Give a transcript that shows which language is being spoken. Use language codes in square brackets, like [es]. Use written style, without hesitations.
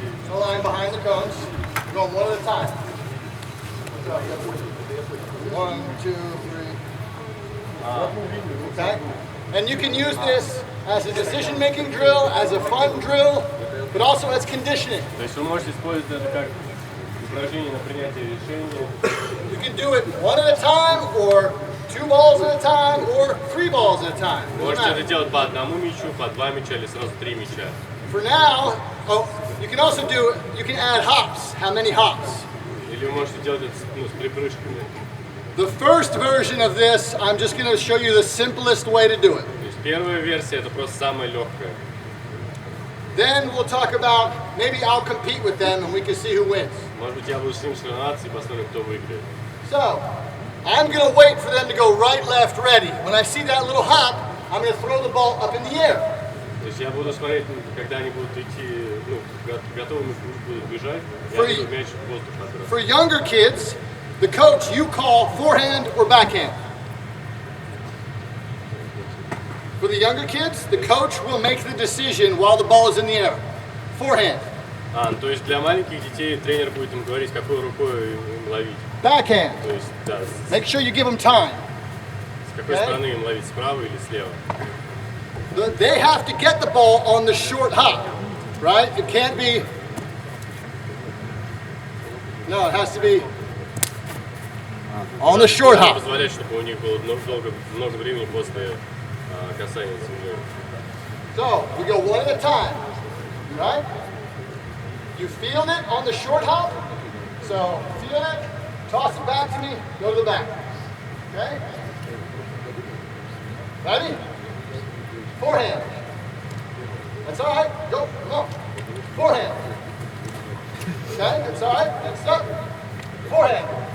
[en] A line behind the cones. We're going one at a time. 1, 2, 3. Okay? And you can use this as a decision-making drill, as a fun drill, but also as conditioning. [ru] То есть вы можете использовать это как упражнение на принятие решения. [en] You can do it 1 at a time, or 2 balls at a time, or 3 balls at a time. Doesn't [ru] Можете это [en] matter. [ru] делать по одному мячу, по 2 мяча или сразу 3 мяча. [en] For now, oh, you can also do it, you can add hops. How many hops? [ru] Или вы можете делать это с припрыжками. [en] The first version of this, I'm just going to show you the simplest way to do it. [ru] То есть первая версия это просто самая легкая. [en] Then we'll talk about, maybe I'll compete with them and we can see who wins. [ru] Может быть, я буду с ним соревноваться и посмотрим, кто выиграет. [en] So, I'm going to wait for them to go right, left, ready. When I see that little hop, I'm going to throw the ball up in the air. [ru] То есть я буду смотреть, когда они будут идти, ну, готовы будут бежать, я [en] For [ru] буду мяч в воздух отбрасывать. [en] For younger kids, the coach, you call forehand or backhand. For the younger kids, the coach will make the decision while the ball is in the air. Forehand. [ru] То есть для маленьких детей тренер будет им говорить, какой рукой им ловить. [en] Backhand. [ru] То есть, да, [en] Make sure you give them time. [ru] с какой стороны им ловить, справа или слева. [en] They have to get the ball on the short hop, right? It can't be. No, it has to be on the short hop. [ru] Позволять, чтобы у них было много времени после касания земли. [en] So we go 1 at a time, right? You feel it on the short hop. So feel it, toss it back to me, go to the back. Okay? Ready? Forehand. That's all right. Go. Come on. Forehand. Okay, that's all right. Next up. Forehand.